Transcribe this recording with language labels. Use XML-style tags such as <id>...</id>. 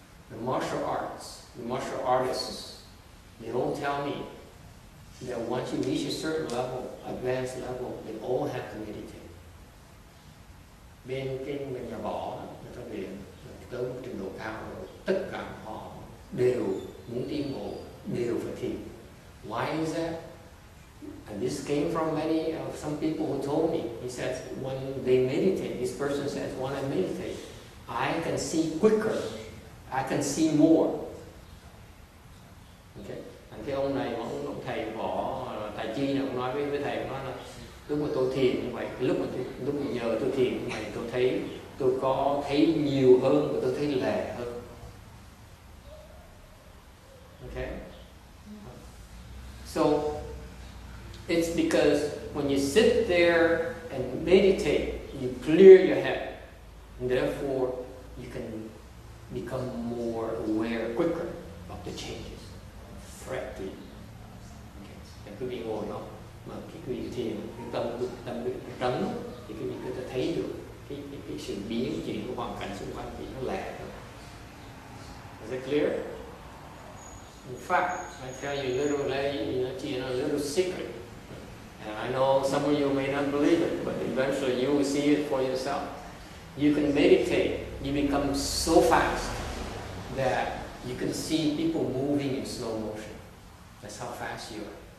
<en>The martial artists, they all tell me that once you reach a certain level, advanced level, they all have to meditate.</en> <vi>bên nhà võ đó, người ta luyện tới một trình độ cao rồi, tất cả họ đều muốn tiến bộ, đều phải thiền.</vi> <en>Why is that? And this came from many some people who told me. He says when they meditate, this person says, when I meditate, I can see quicker, I can see more. Okay.</en> <vi>Cái ông này, ông thầy võ tài chi này, ông nói với thầy, ông nói là lúc mà tôi thiền như vậy, lúc mà nhờ tôi thiền như vậy, tôi có thấy nhiều hơn và tôi thấy lẻ hơn.</vi> <en>Okay. So it's because when you sit there and meditate, you clear your head, and therefore you can become more aware quicker of the changes. Correctly. Okay.</en> <vi>Quý vị ngồi đó, mà khi quý vị thiền, cái tâm quý vị trấn, thì quý vị có thể thấy được cái sự biến chuyển của hoàn cảnh xung quanh thì nó lẻ hơn.</vi> <en>Is it clear? In fact, I tell you a little secret. And I know some of you may not believe it, but eventually you will see it for yourself. You can meditate, you become so fast that you can see people moving in slow motion. That's how fast you are.</en>